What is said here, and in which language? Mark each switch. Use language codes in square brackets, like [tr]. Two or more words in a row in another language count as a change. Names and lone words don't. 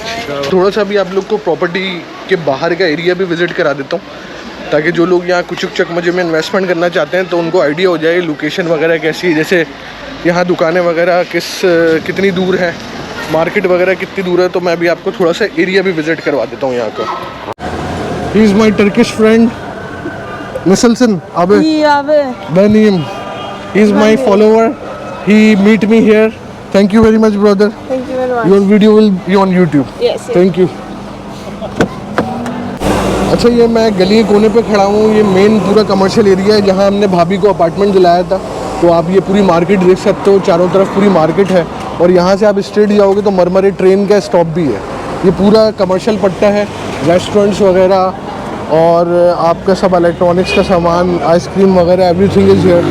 [hi] थोड़ा सा भी आप लोग को प्रॉपर्टी के बाहर का एरिया भी विज़िट करा देता हूँ ताकि जो लोग यहाँ कुचुक चकमजे में इन्वेस्टमेंट करना चाहते हैं तो उनको आइडिया हो जाए लोकेशन वगैरह कैसी है, जैसे यहाँ दुकानें वगैरह कितनी दूर है, मार्केट वगैरह कितनी दूर है। तो मैं भी आपको थोड़ा सा एरिया भी विज़िट करवा देता हूँ यहाँ का। [en] He is my Turkish friend [tr] Nasılsın abi? İyi abi. Ben iyiyim. [en] He is my follower. He meet me here. Thank you very much, brother. Thank you very much. Your video will be on YouTube. Yes, yes. Thank you. [hi] अच्छा, ये मैं गली के कोने पे खड़ा हूँ, ये मेन पूरा [en] commercial area [hi] है जहाँ हमने भाभी को अपार्टमेंट दिलाया था। तो आप ये पूरी मार्केट देख सकते हो, चारों तरफ पूरी मार्केट है और यहाँ से आप स्ट्रेट जाओगे तो मरमरे ट्रेन का स्टॉप भी है। ये पूरा कमर्शियल पट्टा है, रेस्टोरेंट्स वगैरह और आपका सब इलेक्ट्रॉनिक्स का सामान, आइसक्रीम वगैरह, [en] everything is here.